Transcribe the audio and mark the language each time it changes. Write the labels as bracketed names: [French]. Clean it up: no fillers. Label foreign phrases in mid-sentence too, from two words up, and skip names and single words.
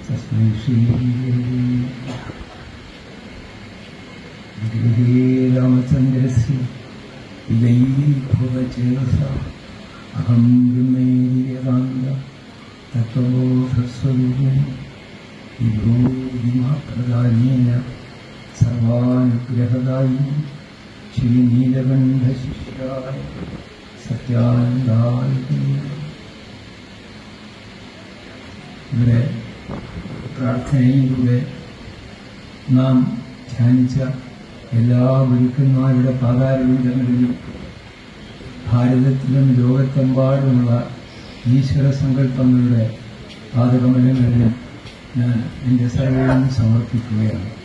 [Sanskrit] रामचन्द्रस्य इदैभवचेतसा अहं ब्रह्मेन्द्रियकान्त तत्त्वबोधस्वरूपिणी विभूतिमाप्रदानेन सर्वानुग्रहदायिनी श्रीनीलकण्ठशिष्याय സത്യാനന്ദായ. [Malayalam] ഇവിടെ പ്രാർത്ഥനയിലൂടെ നാം ധ്യാനിച്ച എല്ലാ ഗുരുക്കന്മാരുടെ പാതാരവിന്ദങ്ങളിലും ഭാരതത്തിലും ലോകത്തെമ്പാടുമുള്ള ഈശ്വര സങ്കല്പങ്ങളുടെ പാദകമലങ്ങളിലും ഞാൻ എൻ്റെ സർവ്വം സമർപ്പിക്കുകയാണ്.